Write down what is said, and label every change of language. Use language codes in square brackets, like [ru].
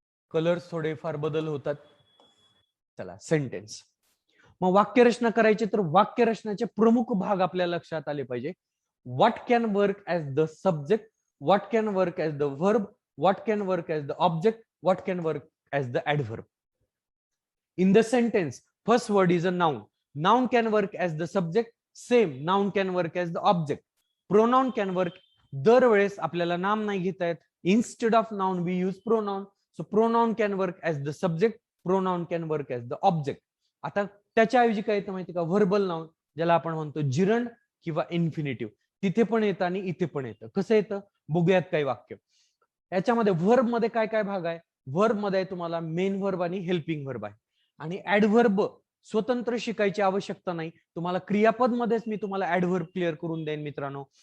[mr] Colours थोडेफार बदल होतात. चला सेंटेन्स. मग वाक्यरचना करायची तर वाक्यरचनाचे प्रमुख भाग आपल्या लक्षात आले पाहिजे. [en] What can work as the subject, what can work as the verb, what can work as the object, what can work as the adverb. In the sentence, first word is a noun. Noun can work as the subject, same noun can work as the object. Pronoun can work. [mr] दरवेळेस आपल्याला नाम नाही घेता येत. [en] Instead of noun we use pronoun. So pronoun can work as the subject, pronoun can work as the object. [mr] आता त्याच्याऐवजी काय येतं माहिती का, व्हर्बल नाउन, ज्याला आपण म्हणतो जिरंड किंवा इन्फिनिटिव्ह. तिथे पण येतं आणि इथे पण येतं. कसं येतं बघूयात काही वाक्य. याच्यामध्ये व्हर्ब मध्ये काय काय भाग आहे. व्हर्ब मध्ये तुम्हाला मेन व्हर्ब आणि हेल्पिंग व्हर्ब आहे. आणि ऍडव्हर्ब स्वतंत्र शिकायची आवश्यकता नाही. तुम्हाला क्रियापद मध्येच मी तुम्हाला ऍडव्हर्ब क्लिअर करून देईन मित्रांनो.